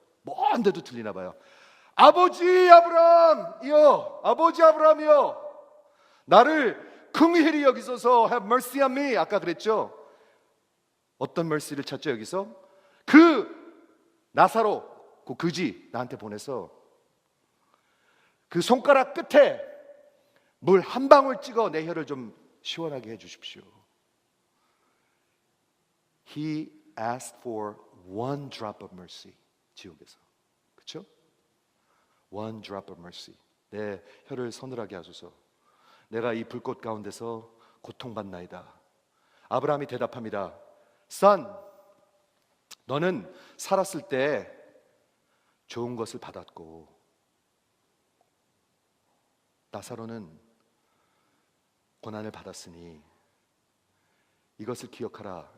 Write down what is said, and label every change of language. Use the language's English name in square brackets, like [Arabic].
[Korean] 먼데도 들리나 봐요. 아버지 아브라함이여, 아버지 아브라함이여, 나를 긍휼히 여기소서, [English] have mercy on me. [Korean] 아까 그랬죠? 어떤 mercy를 찾죠 여기서? 그 나사로, 그 그지 나한테 보내서 그 손가락 끝에 물 한 방울 찍어 내 혀를 좀 시원하게 해주십시오. [English] He asked for one drop of mercy. [Korean] 지옥에서, 그렇죠? [English] One drop of mercy. [Korean] 내 혀를 서늘하게 하소서. 내가 이 불꽃 가운데서 고통받나이다. 아브라함이 대답합니다. Son, 너는 살았을 때 좋은 것을 받았고 나사로는 고난을 받았으니 이것을 기억하라.